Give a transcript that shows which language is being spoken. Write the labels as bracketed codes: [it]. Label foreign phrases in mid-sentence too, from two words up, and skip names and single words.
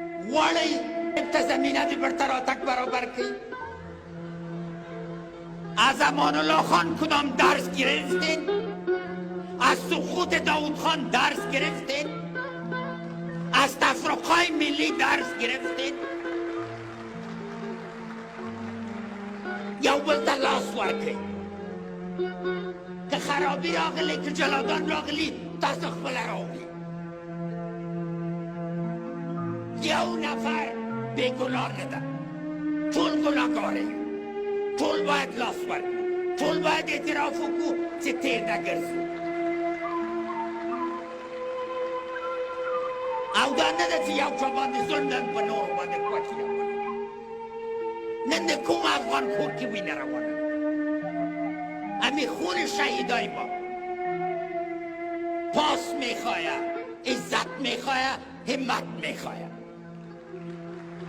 [ps] غواړئ ته زمینه دې بر تراتک برابر کړي. [fa] از امان الله خان کدام درس گرفتین؟ از سقوط داود خان درس گرفتین؟ از تفرقه ملی درس گرفتین؟ [ps] یو بل ته لاس ورکړئ. که خرابي راغلی که جلادان راغلی تاسو خپله راغلي. یو نفر بېګناه نه ده، ټول ګناهګار یو، ټول باید لاس ورکړو، ټول باید اعتراف وکړو چې تېر نه ګرځو. او دا نه ده چې یو چا باندې ظلم نن په نورو باندې کوچ روانه. نن د کوم افغان کور کې وینه روانه ده؟ [fa] همین خون شهیدای ما پاس میخواه، عزت میخواه، همت میخواه.